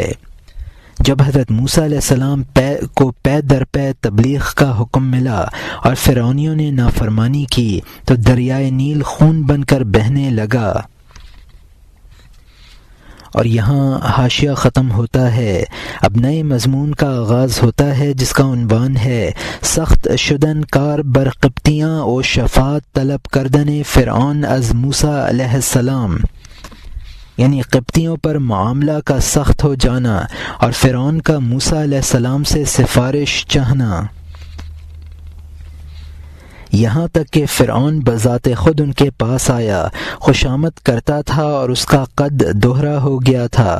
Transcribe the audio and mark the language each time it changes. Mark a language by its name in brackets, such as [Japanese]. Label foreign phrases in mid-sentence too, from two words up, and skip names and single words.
[Urdu] جب حضرت موسیٰ علیہ السلام کو پے در پے تبلیغ کا حکم ملا اور فرعونیوں نے نافرمانی کی تو دریائے نیل خون بن کر بہنے لگا۔ اور یہاں حاشیہ ختم ہوتا ہے۔ اب نئے مضمون کا آغاز ہوتا ہے جس کا عنوان ہے [Persian] سخت شدن کار بر قبطیاں و شفاعت طلب کردن فرعون از موسیٰ علیہ السلام، [Urdu] یعنی قبطیوں پر معاملہ کا سخت ہو جانا اور فرعون کا موسیٰ علیہ السلام سے سفارش چاہنا، یہاں تک کہ فرعون بذات خود ان کے پاس آیا، خوشامد کرتا تھا اور اس کا قد دوہرا ہو گیا تھا۔